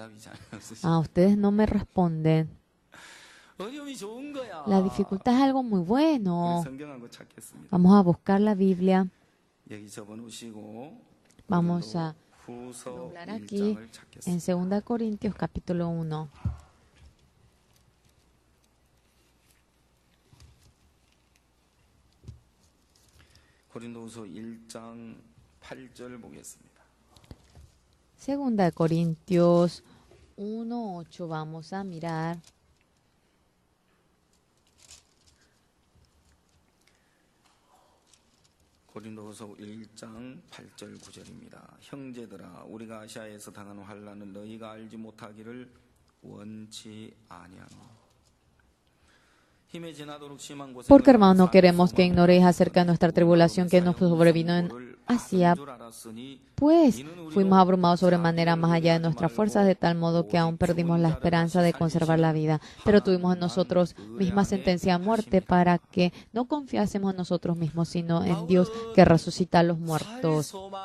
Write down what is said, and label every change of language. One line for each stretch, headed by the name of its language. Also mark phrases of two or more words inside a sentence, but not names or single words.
Spanish: Ustedes no me responden. La dificultad es algo muy bueno. Vamos a buscar la Biblia. Vamos a hablar aquí en 2 Corintios capítulo 1.
Korean: 고린도후서 1장 8절 보겠습니다.
Spanish: 2 Corintios 1:8 vamos a mirar.
Korean: 고린도후서 1장 8절 9절입니다. 형제들아 우리가 아시아에서 당한 환난은 너희가 알지 못하기를 원치 아니하노.
Spanish: Porque, hermano, no queremos que ignoréis acerca de nuestra tribulación que nos sobrevino en Asia, pues fuimos abrumados sobremanera más allá de nuestras fuerzas, de tal modo que aún perdimos la esperanza de conservar la vida. Pero tuvimos en nosotros misma sentencia de muerte para que no confiásemos en nosotros mismos, sino en Dios que resucita a los muertos.